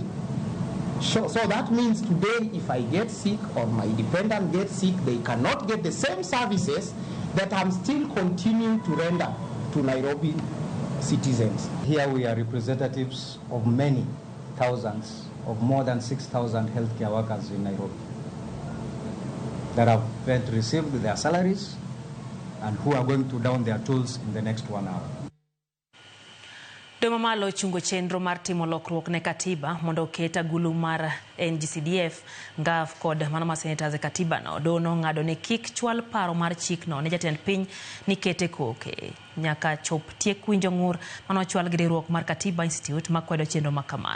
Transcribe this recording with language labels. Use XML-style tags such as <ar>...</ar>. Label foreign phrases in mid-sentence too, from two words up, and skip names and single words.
<en>So that means today if I get sick or my dependent gets sick, they cannot get the same services that I'm still continuing to render to Nairobi citizens. Here we are representatives of many thousands, of more than 6,000 healthcare workers in Nairobi that have received their salaries and who are going to down their tools in the next 1 hour.</en> <luo>Doma malo chungo chenro mar timo lokruok ne katiba mondo keta gulu mar NGCDF ngaf kod mano ma senators e katiba no dono ngado ne kik chwal paro mar chik no ne jatend piny ni kete koke nyaka chop tiek winjo ngur mano chwal gi riwruok mar Katiba Institute makwedo chenro makamano.</luo>